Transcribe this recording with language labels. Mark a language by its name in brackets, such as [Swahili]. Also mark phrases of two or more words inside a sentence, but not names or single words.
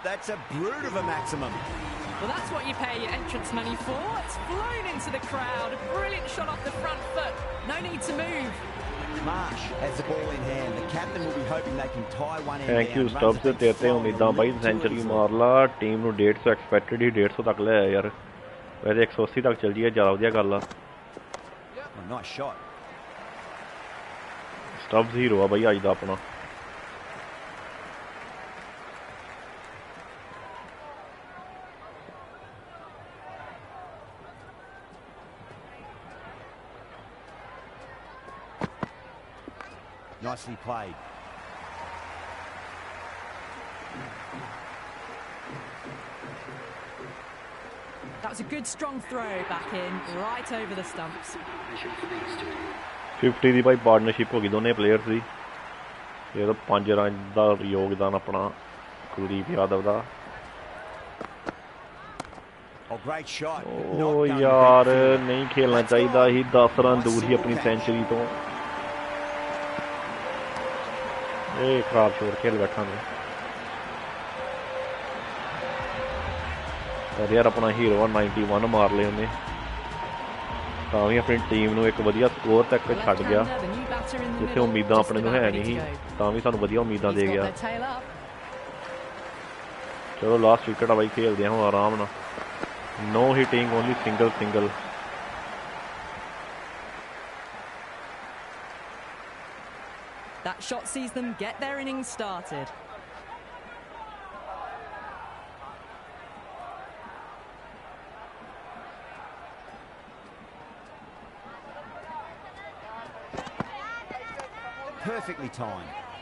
[English] That's a brute of a maximum. Well, that's what you pay your entrance money for. It's flown into the crowd. A brilliant shot off the front foot. No need to move. Marsh has the ball in hand. The captain will be hoping they can tie one end Thank you, Stubbs. [Punjabi] ਤੇਰੇ ਤੇ ਉਮੀਦਾਂ ਭਾਈ ਸੈਂਚੁਰੀ ਮਾਰ ਲਾ. ਟੀਮ ਨੂੰ 150 ਐਕਸਪੈਕਟਡ ਹੀ 150 ਤੱਕ ਲੈ ਆਇਆ ਯਾਰ. ਵੈਸੇ 180 ਤੱਕ ਚੱਲ ਜਾਏ ਜ਼ਿਆਦਾ ਵਧੀਆ ਗੱਲ ਆ. [English] Nice shot. [Punjabi] Stubbs ਹੀਰੋ ਆ ਭਾਈ ਅੱਜ ਦਾ ਆਪਣਾ. [English] Nicely played. That was a good strong throw back in, right over the stumps. [Punjabi] 50 ਦੀ ਭਾਈ ਪਾਰਟਨਰਸ਼ਿਪ ਹੋ ਗਈ ਦੋਨੇ ਪਲੇਅਰਸ ਦੀ. ਇਹ ਤਾਂ 5 ਰਨ ਦਾ ਯੋਗਦਾਨ ਆਪਣਾ ਕੁਲਦੀਪ ਯਾਦਵ ਦਾ. Oh, great shot. ਓ ਯਾਰ ਨਹੀਂ ਖੇਲਣਾ ਚਾਹੀਦਾ ਸੀ. 10 ਰਨ ਦੂਰ ਹੀ ਆਪਣੀ ਸੈਂਚੁਰੀ ਤੋਂ. ਇਹ ਖਰਾਬ ਸ਼ੋਰ ਖੇਲ ਬੈਠਾ ਨੇ ਯਾਰ. ਆਪਣਾ ਹੀਰੋ 91 ਮਾਰ ਲਏ ਉਹਨੇ. ਤਾਂ ਵੀ ਆਪਣੀ ਟੀਮ ਨੂੰ ਇੱਕ ਵਧੀਆ ਸਕੋਰ ਤੱਕ ਛੱਡ ਗਿਆ. ਜਿੱਥੇ ਉਮੀਦਾਂ ਆਪਣੇ ਨੂੰ ਹੈ ਨਹੀਂ ਸੀ ਤਾਂ ਵੀ ਸਾਨੂੰ ਵਧੀਆ ਉਮੀਦਾਂ ਦੇ ਗਿਆ. ਚਲੋ ਲਾਸਟ ਵਿਕਟ ਆ ਬਾਈ. ਖੇਲਦੇ ਹਾਂ ਹੁਣ ਆਰਾਮ ਨਾਲ. [English] no hitting, only single. That shot sees them get their innings started. Perfectly timed.